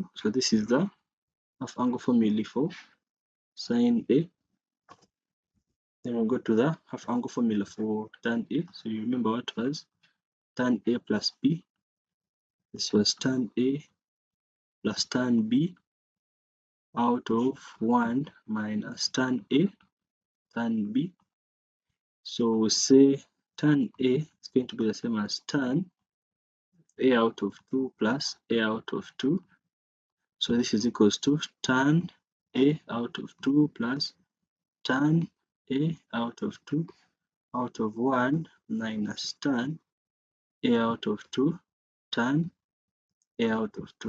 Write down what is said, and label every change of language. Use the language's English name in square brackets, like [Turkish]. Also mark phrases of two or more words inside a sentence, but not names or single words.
[English] So this is the half angle formula for sine A. Then we'll go to the half angle formula for tan A. So you remember what was tan A plus B. This was tan A plus tan B out of 1 minus tan A tan B. So we say tan A is going to be the same as tan A out of 2 plus A out of 2. So this is equals to tan A out of 2 plus tan A out of 2 out of 1 minus tan A out of 2 tan A out of 2.